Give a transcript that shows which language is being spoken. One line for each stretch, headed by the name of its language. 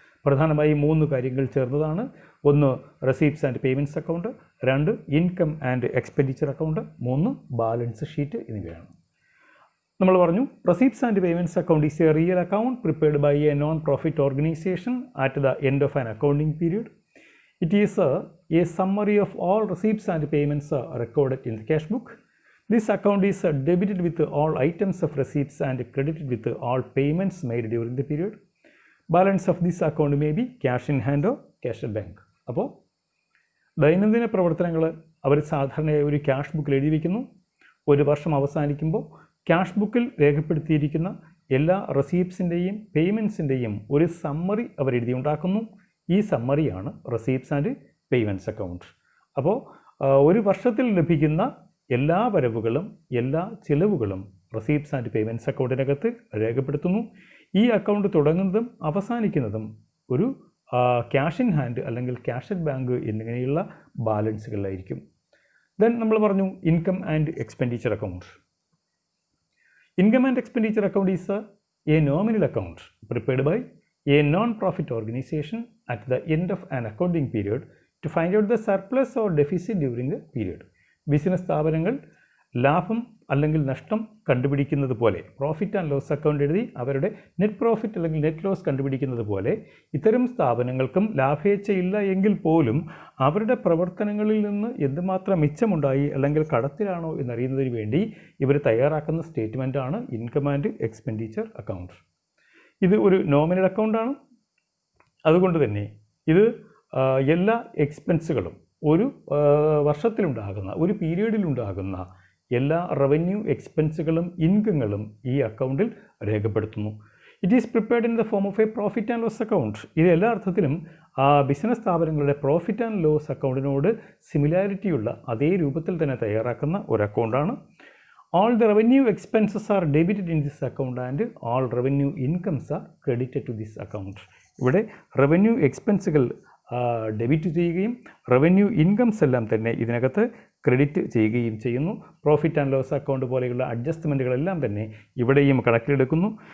Malayalam: പ്രധാനമായും 3 കാര്യങ്ങൾ ചേർന്നതാണ്. 1 receipts and payments account, 2 income and expenditure account, 3 balance sheet എന്നിവയാണ്. നമ്മൾ പറഞ്ഞു,
English: Receipts and payments account is a real account prepared by a non profit organisation at the end of an accounting period. It is a summary of all receipts and payments recorded in the cash book. This account is debited with all items of receipts and credited with all payments made during the period. Balance of this account may be cash in hand or cash at bank.
Malayalam: അപ്പോൾ ദൈനംദിന പ്രവർത്തനങ്ങൾ അവർ സാധാരണയായി ഒരു cash ബുക്കിൽ എഴുതി വയ്ക്കുന്നു. ഒരു വർഷം അവസാനിക്കുമ്പോൾ ക്യാഷ് ബുക്കിൽ രേഖപ്പെടുത്തിയിരിക്കുന്ന എല്ലാ റെസീപ്റ്റ്സിൻ്റെയും പേയ്മെൻറ്റ്സിൻ്റെയും ഒരു സമ്മറി അവർ എഴുതി ഉണ്ടാക്കുന്നു. ഈ സമ്മറിയാണ് റെസീപ്റ്റ്സ് ആൻഡ് പേയ്മെൻറ്റ്സ് അക്കൗണ്ട്. അപ്പോൾ ഒരു വർഷത്തിൽ ലഭിക്കുന്ന എല്ലാ വരവുകളും എല്ലാ ചിലവുകളും റെസീപ്റ്റ്സ് ആൻഡ് പേയ്മെൻറ്റ്സ് അക്കൗണ്ടിനകത്ത് രേഖപ്പെടുത്തുന്നു. ഈ അക്കൗണ്ട് തുടങ്ങുന്നതും അവസാനിക്കുന്നതും ഒരു ക്യാഷ് ഇൻ ഹാൻഡ് അല്ലെങ്കിൽ ക്യാഷ് അറ്റ് ബാങ്ക് എന്നിങ്ങനെയുള്ള ബാലൻസുകളിലായിരിക്കും.
English: then
Malayalam: നമ്മൾ പറഞ്ഞു
English: Income and expenditure account. Income and expenditure account is a nominal account prepared by a non-profit organization at the end of an accounting period to find out the surplus or deficit during the period.
Malayalam: Business സ്ഥാപനങ്ങൾ ലാഭം അല്ലെങ്കിൽ നഷ്ടം കണ്ടുപിടിക്കുന്നത് പോലെ profit and loss account എഴുതി അവരുടെ net profit അല്ലെങ്കിൽ net loss കണ്ടുപിടിക്കുന്നത് പോലെ ഇത്തരം സ്ഥാപനങ്ങൾക്കും ലാഭേച്ഛയില്ല എങ്കിൽ പോലും അവരുടെ പ്രവർത്തനങ്ങളിൽ നിന്ന് എന്തുമാത്രം മിച്ചമുണ്ടായി അല്ലെങ്കിൽ കടത്തിലാണോ എന്നറിയുന്നതിന് വേണ്ടി ഇവർ തയ്യാറാക്കുന്ന സ്റ്റേറ്റ്മെൻറ്റാണ് ഇൻകം ആൻഡ് എക്സ്പെൻഡിച്ചർ അക്കൗണ്ട്. ഇത് ഒരു നോമിനൽ അക്കൗണ്ടാണ്. അതുകൊണ്ട് തന്നെ ഇത് എല്ലാ എക്സ്പെൻസുകളും ഒരു വർഷത്തിലുണ്ടാകുന്ന ഒരു പീരീഡിലുണ്ടാകുന്ന എല്ലാ റവന്യൂ എക്സ്പെൻസുകളും ഇൻകങ്ങളും ഈ അക്കൗണ്ടിൽ രേഖപ്പെടുത്തുന്നു.
English: It is prepared in the form of a profit and loss account.
Malayalam: ഇത് എല്ലാ അർത്ഥത്തിലും ബിസിനസ് സ്ഥാപനങ്ങളുടെ പ്രോഫിറ്റ് ആൻഡ് ലോസ് അക്കൗണ്ടിനോട് സിമിലാരിറ്റിയുള്ള അതേ രൂപത്തിൽ തന്നെ തയ്യാറാക്കുന്ന ഒരു അക്കൗണ്ടാണ്.
English: All the revenue expenses are debited in this account and all revenue incomes are credited to this account.
Malayalam: ഇവിടെ റവന്യൂ എക്സ്പെൻസുകൾ ഡെബിറ്റ് ചെയ്യുകയും റവന്യൂ ഇൻകംസ് എല്ലാം തന്നെ ഇതിനകത്ത് ക്രെഡിറ്റ് ചെയ്യുകയും ചെയ്യുന്നു. പ്രോഫിറ്റ് ആൻഡ് ലോസ് അക്കൗണ്ട് പോലെയുള്ള അഡ്ജസ്റ്റ്മെൻറ്റുകളെല്ലാം തന്നെ ഇവിടെയും കണക്കിലെടുക്കുന്നു.